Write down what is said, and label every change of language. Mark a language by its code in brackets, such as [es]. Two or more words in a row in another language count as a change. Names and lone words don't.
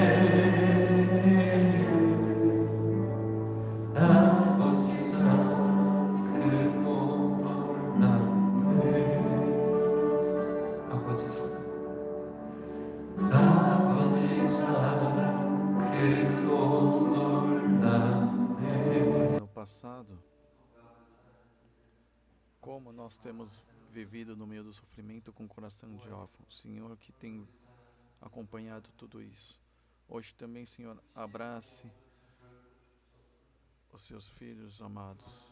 [ko] 아버지 사랑 크고 놀랍네 아버지 사랑 아버지 사랑 크고 놀랍네 [pt] No passado, como nós temos vivido no meio do sofrimento com o coração de órfão. Senhor, que tem acompanhado tudo isso. Hoje também, Senhor, abrace os seus filhos amados.